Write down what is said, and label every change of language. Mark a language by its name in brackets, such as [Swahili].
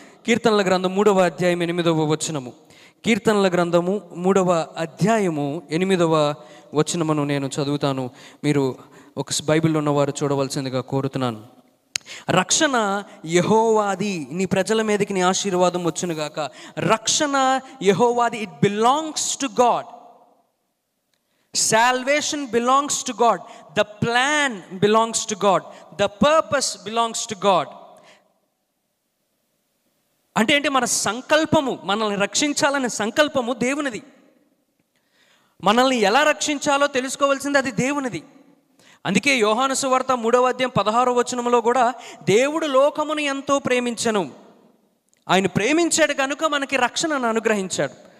[Telugu] కీర్తనల గ్రంథం 3వ అధ్యాయం 8వ వచనము. కీర్తనల గ్రంథము 3వ అధ్యాయము 8వ వచనమును నేను చదువుతాను. మీరు ఒక బైబిల్లో ఉన్నవారు చూడవలసిందిగా కోరుతున్నాను. రక్షణ యెహోవాది, నీ ప్రజల మీదకి నీ ఆశీర్వాదం వచ్చునుగాక. రక్షణ యెహోవాది, [English] It belongs to God. Salvation belongs to God. The plan belongs to God. The purpose belongs to God. [Telugu] అంటే ఏంటి? మన సంకల్పము, మనల్ని రక్షించాలనే సంకల్పము దేవునిది. మనల్ని ఎలా రక్షించాలో తెలుసుకోవాల్సింది అది దేవునిది. అందుకే యోహాను సువార్త 3వ అధ్యాయం 16వ వచనంలో కూడా దేవుడు లోకమును ఎంతో ప్రేమించెను, ఆయన ప్రేమించాడు కనుక మనకి రక్షణను అనుగ్రహించాడు.